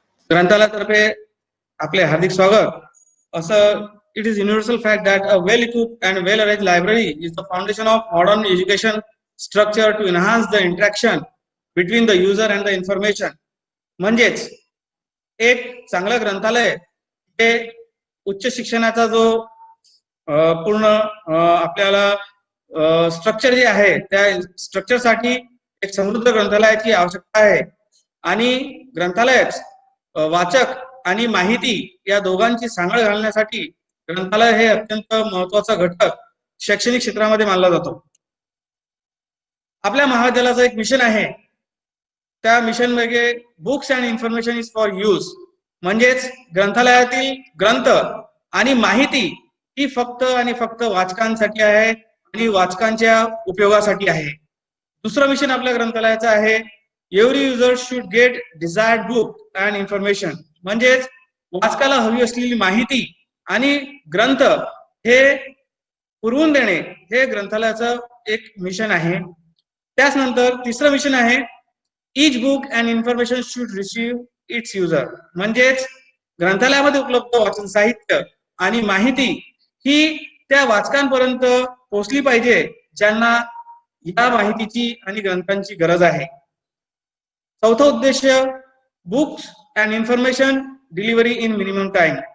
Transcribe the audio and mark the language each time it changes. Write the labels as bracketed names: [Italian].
[Marathi] ग्रंथालयातर्फे आपले हार्दिक स्वागत. असं [English] it is universal fact that a well equipped and well arranged library is the foundation of modern education structure to enhance the interaction between the user and the information. [Marathi] म्हणजेच एक चांगलं ग्रंथालय हे उच्च शिक्षणाचा जो पूर्ण आपल्याला स्ट्रक्चर जे आहे त्या स्ट्रक्चर साठी एक समृद्ध ग्रंथालयाची आवश्यकता आहे. आणि ग्रंथालयात वाचक आणि माहिती या दोघांची सांगड घालण्यासाठी ग्रंथालय हे अत्यंत महत्वाचा घटक शैक्षणिक क्षेत्रामध्ये मानला जातो. आपल्या महाविद्यालयाचं एक मिशन आहे. त्या मिशन मध्ये [English] Books and information is for use. [Marathi] म्हणजेच ग्रंथालयातील ग्रंथ आणि माहिती ही फक्त आणि फक्त वाचकांसाठी आहे आणि वाचकांच्या उपयोगासाठी आहे. दुसरं मिशन आपल्या ग्रंथालयाचं आहे [English] Every user should get desired book and information. [Marathi] म्हणजेच वाचकाला हवी असलेली माहिती आणि ग्रंथ हे पुरवून देणे हे ग्रंथालयाचं एक मिशन आहे. त्याच नंतर तिसरं मिशन आहे [English] each book and information should receive its user. [Marathi] म्हणजेच ग्रंथालयामध्ये उपलब्ध वाचन साहित्य आणि माहिती ही त्या वाचकांपर्यंत पोहोचली पाहिजे ज्यांना या माहितीची आणि ग्रंथांची गरज आहे. चौथा उद्देश [English] Books and information delivery in minimum time.